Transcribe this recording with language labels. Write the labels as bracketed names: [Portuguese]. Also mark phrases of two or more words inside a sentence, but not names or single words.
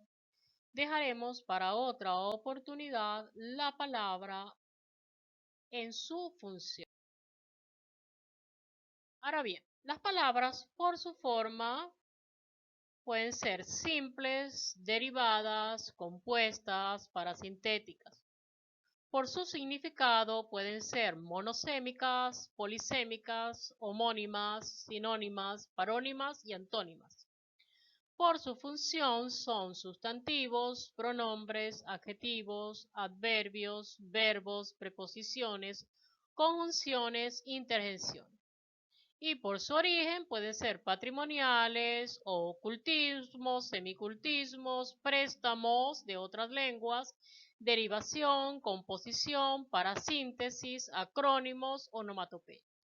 [Spanish] Dejaremos para otra oportunidad la palabra en su función. Ahora bien, las palabras por su forma pueden ser simples, derivadas, compuestas, parasintéticas. Por su significado pueden ser monosémicas, polisémicas, homónimas, sinónimas, parónimas y antónimas. Por su función son sustantivos, pronombres, adjetivos, adverbios, verbos, preposiciones, conjunciones, interjecciones. Y por su origen pueden ser patrimoniales o ocultismos, semicultismos, préstamos de otras lenguas, derivación, composición, parasíntesis, acrónimos, onomatopeya.